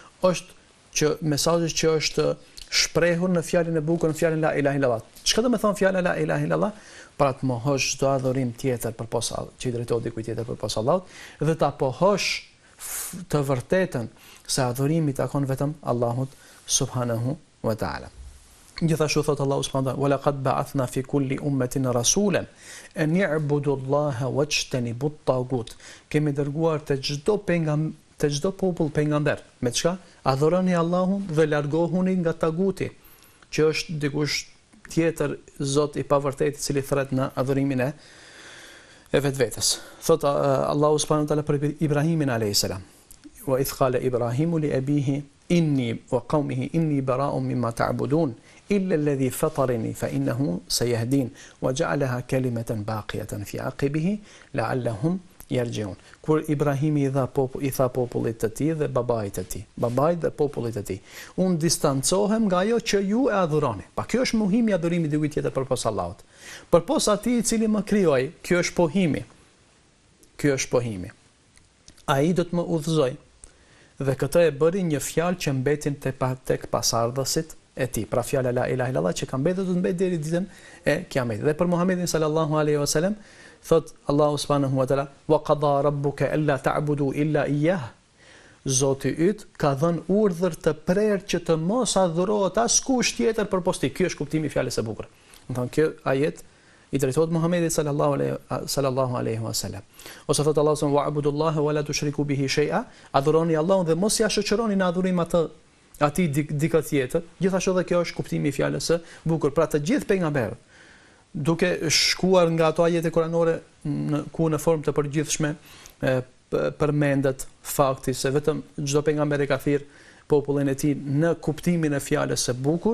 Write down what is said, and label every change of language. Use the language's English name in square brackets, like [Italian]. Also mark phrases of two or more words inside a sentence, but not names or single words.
[Albanian] Është mesazhi që është shprehur në fjalën e bukur, në fjalën [Arabic] لا إله إلا الله. [Albanian] Çka do të thonë fjala [Arabic] لا إله إلا الله? [Albanian] Pra të mohosh çdo adhurim tjetër përpos Allahut, që i drejtohet dikujt tjetër përpos Allahut, dhe ta pohosh të vërtetën se adhurimi takon vetëm Allahut [Arabic] سبحانه وتعالى. [Albanian] Gjithashtu thot Allahu [Arabic] سبحانه وتعالى ولقد بعثنا في كل أمة رسولا أن اعبدوا الله واجتنبوا الطاغوت." [Albanian] Kemi dërguar te çdo popull pejgamber. Me çka? Adhuroni Allahun dhe largohuni nga taguti, që është dikush tjetër Zot i pavërtetë i cili thret në adhurimin e vetvetes. Thot Allahu [Arabic] سبحانه وتعالى [Albanian] për Ibrahimin [Arabic] عليه السلام وإذ قال إبراهيم لأبيه إني وقومه إنني براء مما تعبدون إلا الذي فطرني فإنه سيهدين وجعلها كلمة باقية في عقبه لعلهم يرجعون." [Albanian] Kur Ibrahimi i tha popullit të tij dhe babait të tij, babait dhe popullit të tij: "Unë distancohem nga ajo që ju e adhuroni." Pa kjo është mohimi i adhurimit dikujt tjetër përpos Allahut. Përpos atij i cili më krijoi, kjo është pohimi. Kjo është pohimi. Ai do të më udhëzoj. Dhe këtë e bëri një fjalë që mbetin tek pasardhësit e tij. Pra fjala [Arabic] لا إله إلا الله [Albanian] që ka mbetur do të mbetë deri ditën e Kiametit. Dhe për Muhamedit [Arabic] صلى الله عليه وسلم [Albanian] thot Allahu [Arabic] سبحانه وتعالى وقضى ربك ألا تعبدوا إلا إياه." [Albanian] Zoti yt ka dhënë urdhër të prerë që të mos adhurohet askush tjetër përpos tij. Ky është kuptimi i fjalës së bukur. Do të thonë kjo ajet i drejtohet Muhamedit [Arabic] صلى الله عليه وسلم. [Albanian] Ose thot Allahu [Arabic] سبحانه وتعالى ولا تشركوا به شيئا." [Albanian] Adhuroni Allahun dhe mos ja shoqëroni në adhurim atij dikë tjetër. Gjithashtu edhe kjo është kuptimi i fjalës së bukur. Pra të gjithë pejgamberët, duke shkuar nga ato ajete kuranore ku në formë të përgjithshme përmendet fakti se vetëm çdo pejgamber e ka thirrë popullin e tij në kuptimin e fjalës së bukur.